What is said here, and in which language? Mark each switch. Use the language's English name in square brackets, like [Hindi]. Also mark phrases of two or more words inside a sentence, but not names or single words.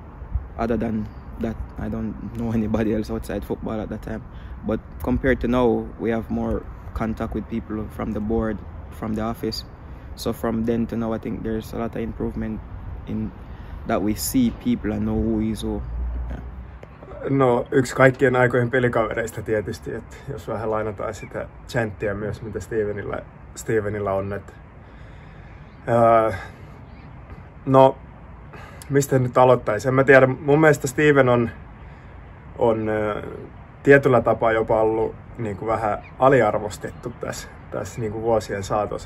[English] Other than that, I don't know anybody else outside football at that time. But compared to now, we have more contact with people from the board, from the office. So from then to now, I think there's a lot of improvement in that we see people and know who is who. Yeah. [Finnish] No, yksi kaikkien aikojen pelikavereista tietysti, että jos vähän lainataan sitä chanttia myös, mitä Stevenillä on. Että, no, mistä nyt aloittaisi? En mä tiedä, mun mielestä Steven on tietyllä tapaa jopa ollut niin kuin vähän aliarvostettu tässä niin kuin vuosien saatossa.